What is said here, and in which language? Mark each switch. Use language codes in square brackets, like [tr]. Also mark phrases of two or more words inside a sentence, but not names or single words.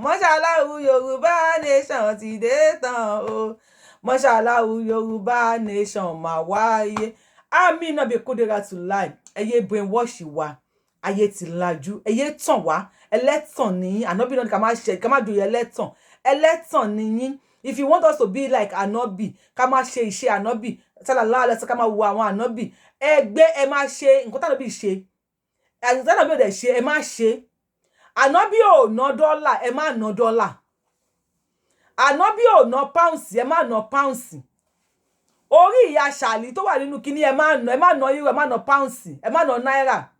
[yo] Mọ́ṣáláhù, Yorùbá nation ti dé tán o. Mọ́ṣáláhù, Yorùbá nation máa wáyé. Àmín náà bí kúdírà tù láì. Ẹ yé brainwash wa. Ayé ti lajú. Ẹ yé tàn wá. Ẹlẹ́tàn ni yín. Ànábì náà ni ká má ṣe, ká má joyè ẹlẹ́tàn. Ẹlẹ́tàn ni yín. [en] If you want us to be like Ànábì, [yo] ká má ṣe ìṣe Ànábì. [ar] صلى الله عليه وسلم, [yo] ká má wo àwọn Ànábì. Ẹ gbé, ẹ má ṣe nǹkan tí Ànábì ṣe. Ẹ, tí Ànábì ò dẹ̀ ṣe, ẹ má ṣe. Ànábì ò ná dọ́là, ẹ má ná dọ́là. Ànábì ò ná pounds, ẹ má ná pounds. Orí ìyá Ṣàlí tó wà nínú kinní, ẹ má ná, ẹ má ná euro, ẹ má ná pounds, ẹ má ná náírà.